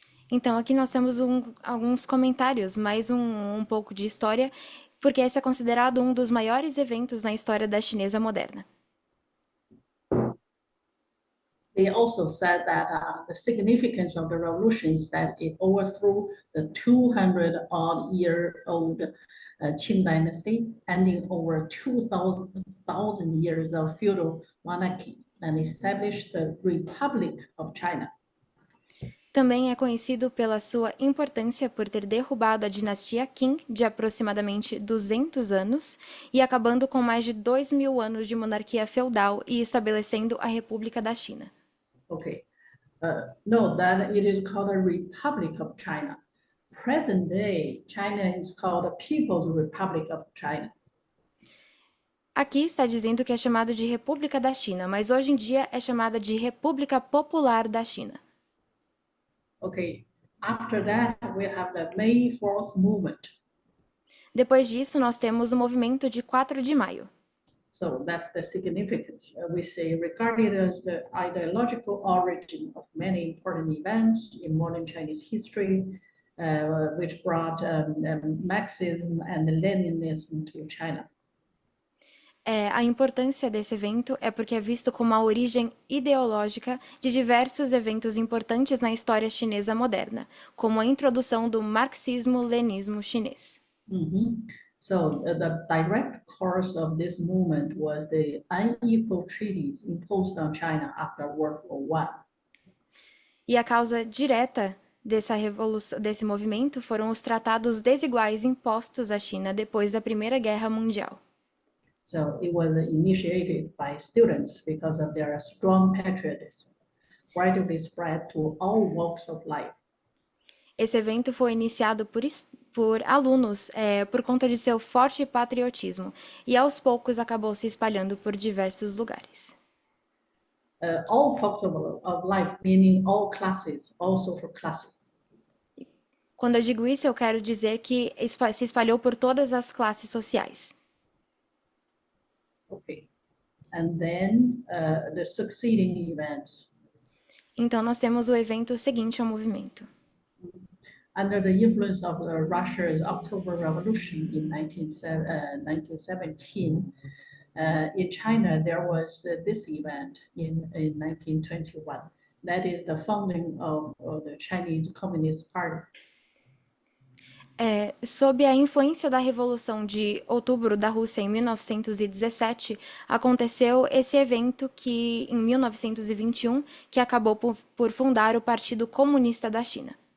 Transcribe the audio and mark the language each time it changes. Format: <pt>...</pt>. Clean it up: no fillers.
<pt>Então, aqui nós temos alguns comentários, mais um pouco de história, porque esse é considerado um dos maiores eventos na história da chinesa moderna.</pt> <en>They also said that the significance of the revolution is that it overthrew the 200-odd-year-old Qing dynasty, ending over 2,000 years of feudal monarchy, and established the Republic of China.</en> <pt>Também é conhecido pela sua importância por ter derrubado a dinastia Qing de aproximadamente 200 anos e acabando com mais de 2.000 anos de monarquia feudal e estabelecendo a República da China.</pt> <en>Okay. Note that it is called a Republic of China. Present day, China is called the People's Republic of China.</en> <pt>Aqui está dizendo que é chamado de República da China, mas hoje em dia é chamada de República Popular da China.</pt> <en>Okay. After that, we have the May 4th movement.</en> <pt>Depois disso, nós temos o movimento de 4 de maio.</pt> <en>So that's the significance. We say regarded as the ideological origin of many important events in modern Chinese history, which brought Marxism and Leninism to China.</en> <pt>A importância desse evento é porque é visto como a origem ideológica de diversos eventos importantes na história chinesa moderna, como a introdução do marxismo-leninismo chinês.</pt> <en>So the direct cause of this movement was the unequal treaties imposed on China after World War I.</en> <pt>E a causa direta desse movimento foram os tratados desiguais impostos à China depois da Primeira Guerra Mundial.</pt> <en>So it was initiated by students because of their strong patriotism, gradually spread to all walks of life.</en> <pt>Esse evento foi iniciado por alunos por conta de seu forte patriotismo e aos poucos acabou se espalhando por diversos lugares.</pt> <en>All walks of life, meaning all classes, all social classes.</en> <pt>Quando eu digo isso, eu quero dizer que se espalhou por todas as classes sociais.</pt> <en>Okay. And then the succeeding events.</en> <pt>Então, nós temos o evento seguinte ao movimento.</pt> <en>Under the influence of Russia's October Revolution in 1917, in China, there was this event in 1921. That is the founding of the Chinese Communist Party.</en> <pt>Sob a influência da Revolução de Outubro da Rússia em 1917, aconteceu esse evento em 1921, que acabou por fundar o Partido Comunista da China.</pt>